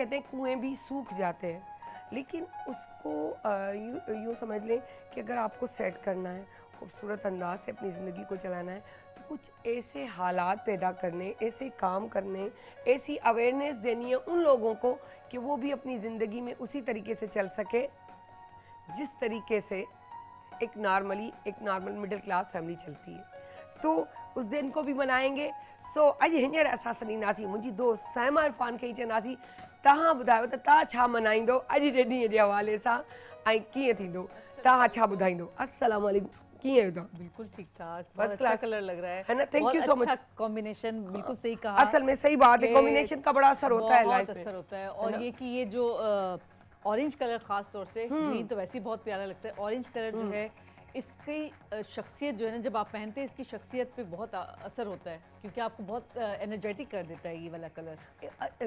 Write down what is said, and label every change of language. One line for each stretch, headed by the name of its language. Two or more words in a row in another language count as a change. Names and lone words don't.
Urdu: کہتے ہیں کنویں بھی سوکھ جاتے ہیں، لیکن اس کو یوں سمجھ لیں کہ اگر آپ کو سیٹ کرنا ہے، خوبصورت انداز سے اپنی زندگی کو چلانا ہے، تو کچھ ایسے حالات پیدا کرنے، ایسے کام کرنے، ایسی اویئرنیس دینی ہے ان لوگوں کو کہ وہ بھی اپنی زندگی میں اسی طریقے سے چل سکے جس طریقے سے ایک
English: normal middle class family
Urdu: چلتی ہے. تو اس دن کو بھی منائیں گے.
Sindhi: सो अॼु हींअर असां सॼी नासी मुंहिंजी दोस्त साइमा इरफान खे ई चवंदासीं, तव्हां ॿुधायो त तव्हां छा मनाईंदो अॼु जे ॾींहं जे हवाले सां ऐं कीअं थींदो, तव्हां छा ॿुधाईंदो। अस्सलाम वालेकुम, कीअं आहियो तव्हां?
Urdu: بالکل ٹھیک ٹھاک,
English: First
Urdu: بہت اچھا
English: class।
Urdu: کلر لگ رہا ہے نا?
English: Thank
Urdu: بہت
English: you so much।
Urdu: اچھا کمبی نیشن، بالکل صحیح کہا. اصل میں صحیح بات ہے, کہ کمبی نیشن کا بڑا اثر ہوتا ہے بہت لائف میں. اثر ہوتا ہے. اور یہ کہ یہ جو
English: orange colour
Urdu: خاص طور سے، گرین تو ویسے ہی بہت پیارا لگتا ہے,
English: orange colour
Urdu: جو ہے اس کی شخصیت جو ہے نا، جب آپ پہنتے ہیں اس کی شخصیت پہ بہت اثر ہوتا ہے، کیونکہ آپ کو بہت انرجیٹک کر دیتا ہے یہ والا کلر.